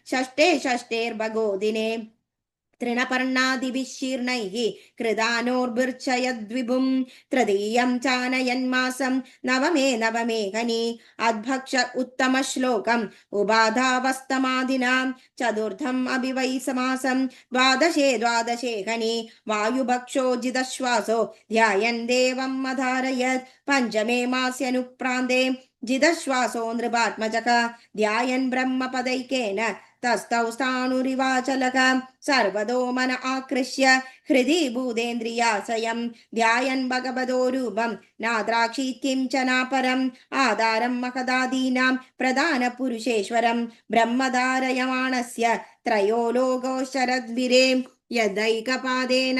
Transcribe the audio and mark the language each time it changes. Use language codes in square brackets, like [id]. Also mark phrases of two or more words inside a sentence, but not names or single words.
[sa] ഷഷ്ടേർഭഗോദിനെ തൃണപർണാദിവിശീർണൈഃ കൃതാനോർഭിർച്ചയദ്വിഭും തൃതീയം ചാനയന്മാസം നവമേ ഹനി അദ്ഭക്ഷ ഉത്തമശ്ലോകം ഉപാധാവസ്തമാദിനാം ചതുർത്ഥം അഭിവൈസമാസം ദ്വാദശേ ഹനി വായുഭക്ഷോജിതശ്വാസോ ധ്യായൻ ദേവം അധാരയത് പഞ്ചമേ മാസ്യനുപ്രാന്തേ ജിതശ്വാസോ നൃപാത്മജഃ ധ്യായൻ ബ്രഹ്മപദൈകേന तस्थौ स्थाणुरिवाचलः सर्वतो मन आकृष्य हृदि भूतेन्द्रियाशयं ध्यायन् भगवतो रूपं नाद्राक्षीत्यं च नापरम् आधारं महदादीनां प्रधानपुरुषेश्वरं ब्रह्मधारयमाणस्य त्रयो लोकोश्चरद्भिरे यदैकपादेन